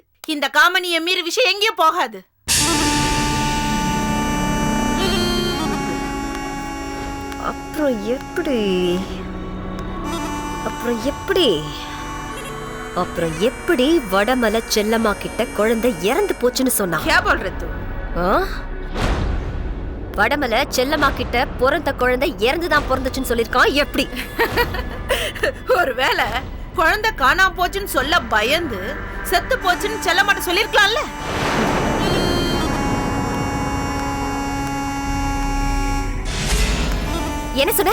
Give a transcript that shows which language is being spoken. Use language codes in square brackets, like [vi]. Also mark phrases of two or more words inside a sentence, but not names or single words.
[ta] இந்த காமனியை மீறி விஷயம் எங்கேயும் போகாது. அப்புறம் எப்படி வடமலை செல்லம்மா கிட்ட குழந்தை இறந்து போச்சுன்னு சொன்னா? [hi] क्या बोल रहे तू? [ta] வடமலை செல்லம்மா கிட்ட பிறந்த குழந்தை இறந்துதான் பிறந்துச்சுன்னு சொல்லிருக்கான். எப்படி? ஒருவேளை குழந்தை காணாம போச்சுன்னு சொல்ல பயந்து செத்து போச்சுன்னு செல்லம்மாட்ட சொல்லிருக்கலாம்ல. என்ன சொன்ன?